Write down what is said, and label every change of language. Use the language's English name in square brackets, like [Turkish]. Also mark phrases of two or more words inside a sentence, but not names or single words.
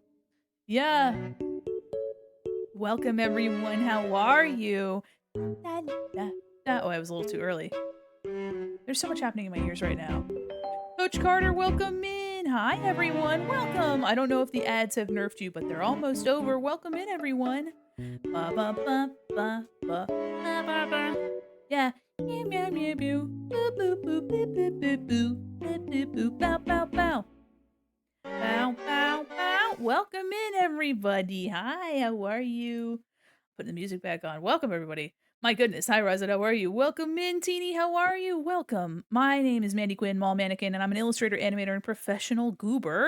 [English] Yeah. Welcome everyone. How are you? Da, da, da. Oh, I was a little too early. There's so much happening in my ears right now. Coach Carter, welcome in. Hi everyone. Welcome. I don't know if the ads have nerfed you, but they're almost over. Welcome in everyone. Ba ba ba ba ba ba ba ba. Yeah. Meow meow meow meow. Boo boo boo boo boo boo boo. Boo boo boo bow bow bow. Bow bow bow. Welcome in everybody. Hi, how are you? Putting the music back on. Welcome everybody. My goodness. Hi Rosa, how are you? Welcome in, Teeny. How are you? Welcome. My name is Mandy Quinn, Mall Mannequin, and I'm an illustrator, animator, and professional goober.